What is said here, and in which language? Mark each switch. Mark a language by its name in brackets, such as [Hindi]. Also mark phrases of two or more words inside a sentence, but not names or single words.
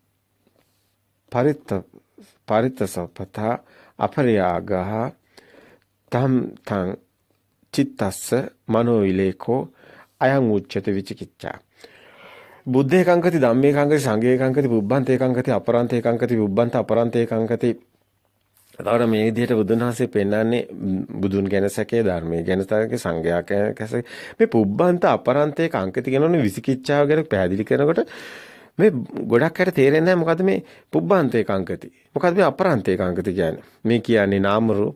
[Pali] පරිත්තසපතා අපරියාගහ තම් චිත්තස්ස මනෝවිලේකෝ අයං උච්චත විචිකිච්ඡා බුද්ධේ කංකති ධම්මේ කංකති සංඝේ කංකති පුබ්බන්තේ කංකති අපරන්තේ කංකති පුබ්බන්ත අපරන්තේ කංකති. [Sinhala] එතකොට මේ විදිහට බුදුන් වහන්සේ පෙන්වන්නේ බුදුන් ගැන සැකේ, ධර්මයේ ගැන සැකේ, සංඝයා ගැන සැකේ. මේ [Pali] පුබ්බන්ත අපරන්තේ කංකති [Sinhala] කියනෝනේ විචිකිච්ඡාව ගැන පැහැදිලි කරනකොට මේ ගොඩක් අයට තේරෙන්නේ නැහැ මොකද්ද මේ [Pali] පුබ්බන්තේ කංකති. [Sinhala] මොකද්ද මේ [Pali] අපරන්තේ කංකති [Sinhala] කියන්නේ? මේ කියන්නේ නාම රූප.